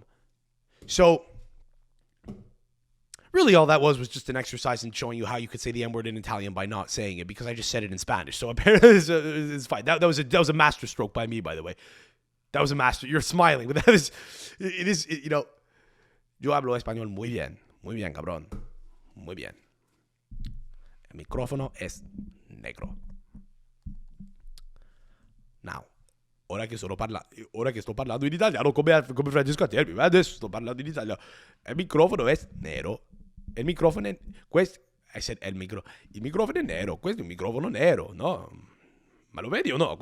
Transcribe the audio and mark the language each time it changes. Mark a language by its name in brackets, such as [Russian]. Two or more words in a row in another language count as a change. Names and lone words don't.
[English] So, really all that was just an exercise in showing you how you could say the N-word in Italian by not saying it, because I just said it in Spanish. So apparently it's fine. That was a master stroke by me, by the way. That was a master. You're smiling, but it is, [Spanish] yo hablo español muy bien, cabrón. Muy bien. El micrófono es negro. [English] Now, [Italian] ora che sto parlando in italiano come Francesco Acerbi, ma adesso sto parlando in italiano. Il microfono è nero. Il microfono è questo. [English] I said [Italian] il microfono è nero. Questo è un microfono nero, no? Ma lo vedi o no?